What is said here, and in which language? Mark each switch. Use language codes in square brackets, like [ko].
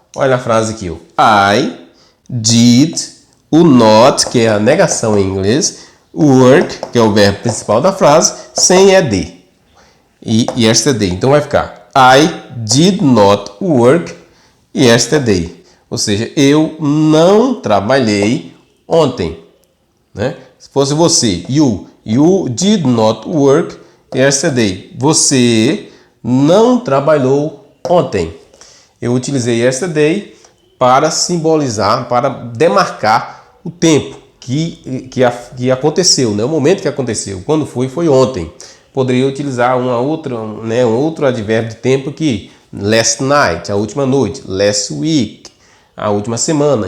[pt] Olha a frase aqui, [en] I did, [pt] o not, que é a negação em inglês, o work, que é o verbo principal da frase, sem ed e yesterday. Então vai ficar [en] I did not work yesterday. [pt] Ou seja, eu não trabalhei ontem. Né? Se fosse você, [en] you did not work yesterday. [pt] Você não trabalhou ontem. Eu utilizei yesterday para simbolizar, para demarcar o tempo que aconteceu, né? O momento que aconteceu. Quando foi ontem. Poderia utilizar um outro advérbio de tempo que [en] last night, [pt] a última noite, [en] last week, [pt] a última semana.